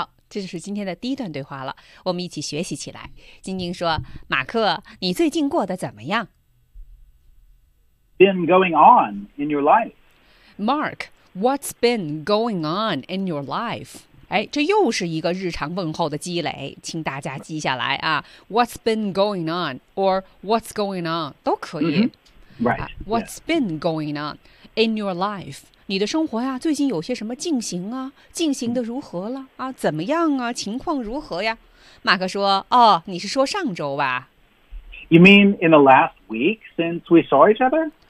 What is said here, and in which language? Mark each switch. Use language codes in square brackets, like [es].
[zh] 这就是今天的第一段对话了，我们一起学习起来。晶晶说，马克，你最近过得怎么样？ [en] Been going on in your life. Mark, what's been going on in your life? [zh] 哎，这又是一个日常问候的积累，请大家记下来啊。 [en] What's been going on? Or what's going on? [zh] 都可以。 [en] Mm-hmm. Right. What's been going on in your life? [zh] 你的生活呀，最近有些什么进行啊？进行的如何了啊？怎么样啊？情况如何呀？马克说：“哦，你是说上周吧 [en] ？”You mean in the last week since we saw each other？